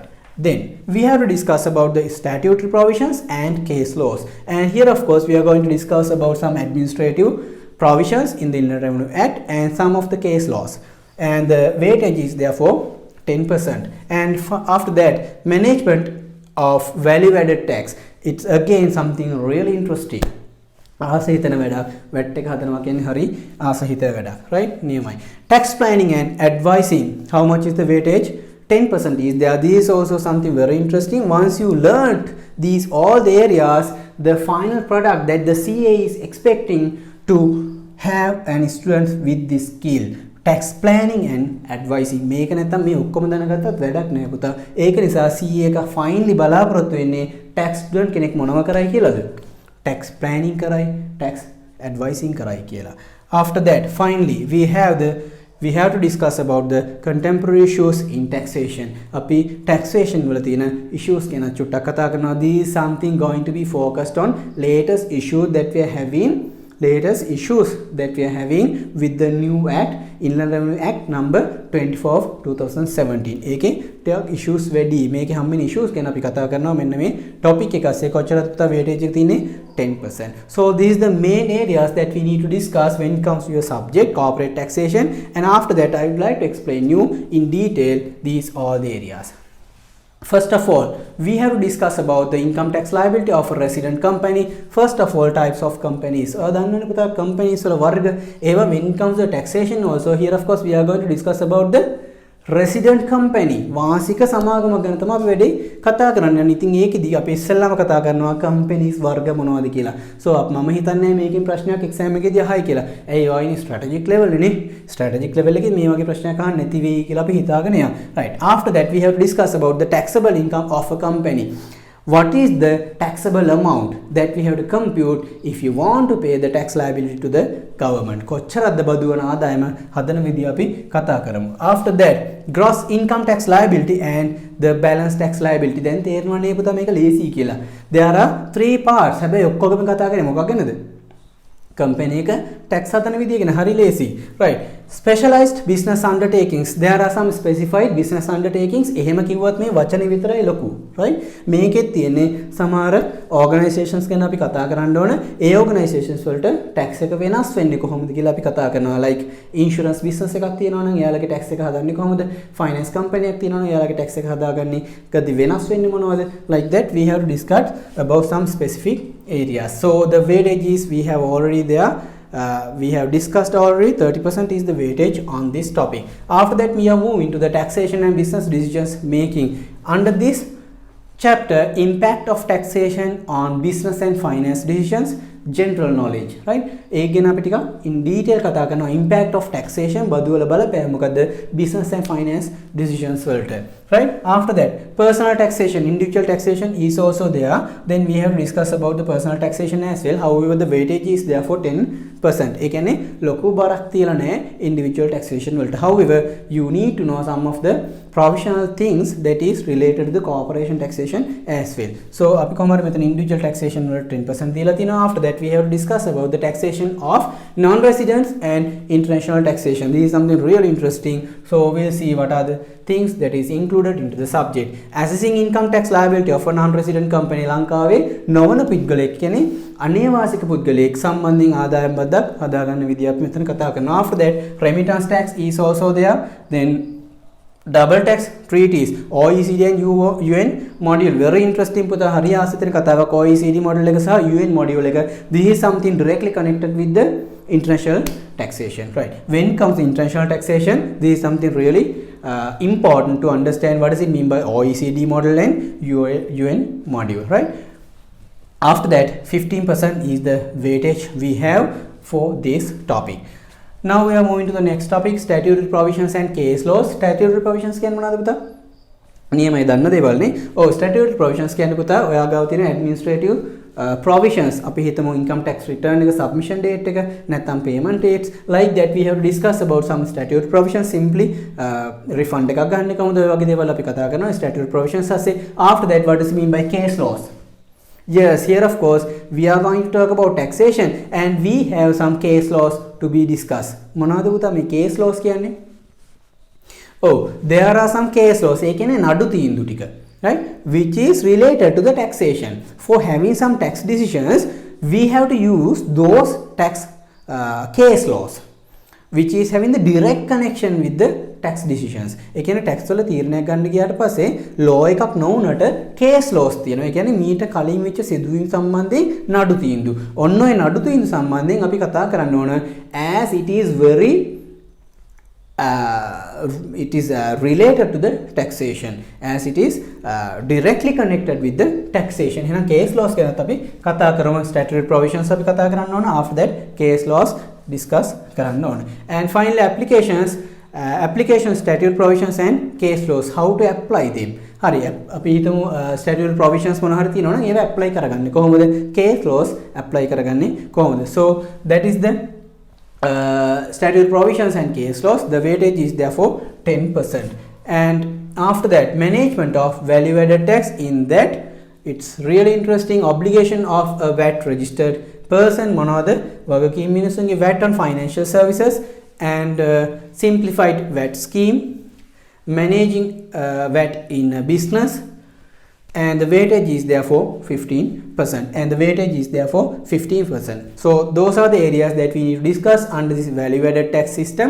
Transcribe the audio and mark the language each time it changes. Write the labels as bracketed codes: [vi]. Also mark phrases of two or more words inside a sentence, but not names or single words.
[en] Then we have to discuss about the statutory provisions and case laws, and here of course we are going to discuss about some administrative provisions in the Inland Revenue Act and some of the case laws, and the weightage is therefore 10%. And after that, management of value added tax. It's again something really interesting. [si] ආස හිතන වැඩක්, VAT එක හදනවා කියන්නේ හරි ආස හිත වැඩක්, right? නියමයි. [en] Tax planning and advising, how much is the weightage? 10% is there. This is also something very interesting. Once you learnt these all the areas, the final product that the CA is expecting to have an student with this skill, tax planning and advising [si] මේක නැත්තම් මේ ඔක්කොම දැනගත්තත් වැඩක් නෑ පුතා. ඒක නිසා CA එක finally බලාපොරොත්තු වෙන්නේ [en] tax student [si] කෙනෙක් මොනව කරයි කියලාද? [en] tax planning [si] කරයි, [en] tax advising [si] කරයි කියලා. [en] After that finally we have to discuss about the contemporary issues in taxation. [si] අපි taxation වල තියෙන issues ගැන චුට්ටක් කතා කරනවා. [en] This is something going to be focused on latest issues that we are having with the new act, Inland Revenue Act number 24 of 2017. [si] ඒකේ ටිකක් issues වැඩි. මේකේ හැම issues ගැන අපි කතා කරනවා. මෙන්න මේ topic එක ඇස්සේ කොච්චරද පුතා weightage එක තියෙන්නේ 10%. [en] So these is the main areas that we need to discuss when it comes to your subject corporate taxation, and after that I would like to explain you in detail these all the areas. First of all, we have to discuss about the income tax liability of a resident company. First of all, types of companies. Companies when it comes to taxation also, here of course we are going to discuss about the resident company. [si] වාසික සමාගමක් ගැන තමයි අපි වැඩි කතා කරන්නේ. ඉතින් ඒකෙදී අපි ඉස්සෙල්ලාම කතා කරනවා companies වර්ග මොනවද කියලා. So මම හිතන්නේ මේකෙන් ප්‍රශ්නයක් exam එකේදී අහයි කියලා. ඇයි ඔයනි [en] strategic level [si] නේ? [en] Strategic level [si] එකේ මේ වගේ ප්‍රශ්නයක් අහන්න නැති වෙයි කියලා අපි හිතාගෙන යනවා. [en] Right. After that we have to discuss about the taxable income of a company. What is the taxable amount that we have to compute if you want to pay the tax liability to the government? [si] කොච්චරද බදුවන ආදායම හදන විදිය අපි කතා කරමු. [en] After that, gross income tax liability and the balance tax liability. [si] දැන් තේරෙනවනේ පුතා මේක ලේසි කියලා. [en] There are 3 parts. [si] හැබැයි ඔක්කොගම කතා කරන්නේ මොකක් ගැනද? company එක tax හදන විදිය ගැන. හරි ලේසි. [en] Right. Specialized business undertakings. There are some specified business undertakings. [si] එහෙම කිව්වත් මේ වචනේ විතරයි ලොකු. Right. මේකෙත් තියෙන්නේ සමහර organizations ගැන අපි කතා කරන්න ඕන. ඒ organizations වලට tax එක වෙනස් වෙන්නේ කොහොමද කියලා අපි කතා කරනවා. [en] Like insurance business [si] එකක් තියෙනවා නම් එයාලගේ tax එක හදන්නේ කොහොමද? [en] Finance company [si] එකක් තියෙනවා නම් එයාලගේ tax එක හදාගන්නේ කදී වෙනස් වෙන්නේ මොනවද? [en] Like that we have to discuss about some specific areas. So the weightages we have already there. We have discussed already. 30% is the weightage on this topic. After that we are moving to the taxation and business decisions making. Under this chapter, impact of taxation on business and finance decisions, general knowledge, right? [si] ඒක ගැන අපි ටිකක් [en] in detail [si] කතා කරනවා. [en] impact of taxation [si] බදුවල බලපෑම මොකද්ද [en] business and finance decisions වලට, right? After that, personal taxation, individual taxation is also there. Then we have to discuss about the personal taxation as well. However, the weightage is there for 10%. [si] ඒ කියන්නේ ලොකු බරක් තියලා නැහැ [en] individual taxation [si] වලට. [en] However, you need to know some of the provisional things that is related to the corporation taxation as well. [si] So අපි කොහොමද මෙතන [en] individual taxation [si] වලට 10% දීලා තිනවා. [en] After that we have to discuss about the taxation of non-residents and international taxation. This is something really interesting. So we'll see what are the things that is included into the subject. Assessing income tax liability of a non-resident company. [si] ලංකාවේ නොවන පුද්ගලයෙක් කියන්නේ අනේවාසික පුද්ගලයෙක් සම්බන්ධයෙන් ආදායම් බද්දක් හදාගන්න විදිය අපි මෙතන කතා කරනවා. [en] After that, remittance tax is also there. Then double tax treaties, OECD and UN module. Very interesting [si] පුතා. හරි ආසිතේ කතාවක් [en] OECD module [si] එක සහ [en] UN module [si] එක. [en] This is something directly connected with the international taxation, right? When it comes to international taxation, this is something really important to understand. What does it mean by OECD module and UN module, right? After that, 15% is the weightage we have for this topic. Now we are moving to the next topic, statutory provisions and case laws. Statutory provisions [si] කියන්නේ මොනවද පුතා? නියමයි දන්න දේවල් නේ. [en] Statutory provisions [si] කියන්නේ පුතා ඔයා ගාව තියෙන [en] administrative provisions. [si] අපි හිතමු [en] income tax return [si] එක [en] submission date [si] එක නැත්නම් [en] payment dates. Like that we have to discuss about some statutory provisions. [si] Simply refund එකක් ගන්න කොහොමද ඔය වගේ දේවල් අපි කතා කරනවා [en] statutory provisions [si] ඇස්සේ. [en] After that, what does it mean by case laws? Yes, here of course we are going to talk about taxation and we have some case laws to be discussed. [si] මොනවද පුතා මේ [en] case laws [si] කියන්නේ? [en] There are some case laws. [si] ඒ කියන්නේ නඩු තීන්දුව ටික, [en] right? Which is related to the taxation. For having some tax decisions, we have to use those tax case laws which is having the direct connection with the tax decisions. [si] ඒ කියන්නේ tax වල තීරණයක් ගන්න ගියාට පස්සේ law එකක් නොවුනට [en] case laws [si] තියෙනවා. ඒ කියන්නේ මීට කලින් වෙච්ච සිදුවීම් සම්බන්ධයෙන් නඩු තීන්දුව. ඔන්න ඔය නඩු තීන්දුව සම්බන්ධයෙන් අපි කතා කරන්න ඕන [en] as it is very related to the taxation, as it is directly connected with the taxation. [si] එහෙනම් [en] case laws [si] ගැනත් අපි කතා කරමු. [en] Statutory provisions [si] අපි කතා කරන්න ඕන. [en] After that, case laws discuss [si] කරන්න ඕන. [en] And finally application statute provisions and case laws, how to apply them. [si] හරි අපි හිතමු [en] statute provisions [si] මොනවා හරි තියෙනවා නම් ඒවා apply කරගන්නේ කොහොමද? [en] case laws apply [si] කරගන්නේ කොහොමද? [en] So that is the statute provisions and case laws. The weightage is therefore 10%. And after that, management of value added tax, in that it's really interesting. Obligation of a VAT registered person, [si] මොනවද? වගකීම් මිනිසුන්ගේ [en] VAT on financial services, and simplified VAT scheme, managing VAT in a business, and the weightage is therefore 15%. So those are the areas that we need to discuss under this value added tax system.